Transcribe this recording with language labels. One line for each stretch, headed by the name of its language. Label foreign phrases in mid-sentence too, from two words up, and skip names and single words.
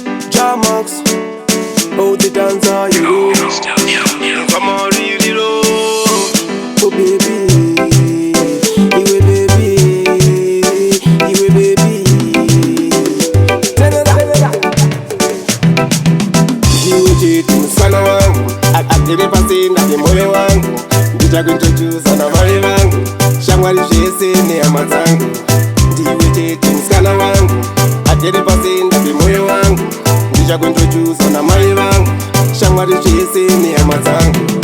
English: Jamax, oh, the dancer, you know. Come on, read it all. Oh, baby, you a baby, you a baby. Tell me that.
Shona: Ndiwe chete musikana wangu, a-, atiri pasi ndati moyo wangu. Ndichakuintroduce na mai vangu, shamwari zvese nehama dzangu. Ndiwe chete musikana wangu, atiri pasi ndati moyo wangu. Ndichakuintroduce na mai vangu, shamwari zvese nehama dzangu.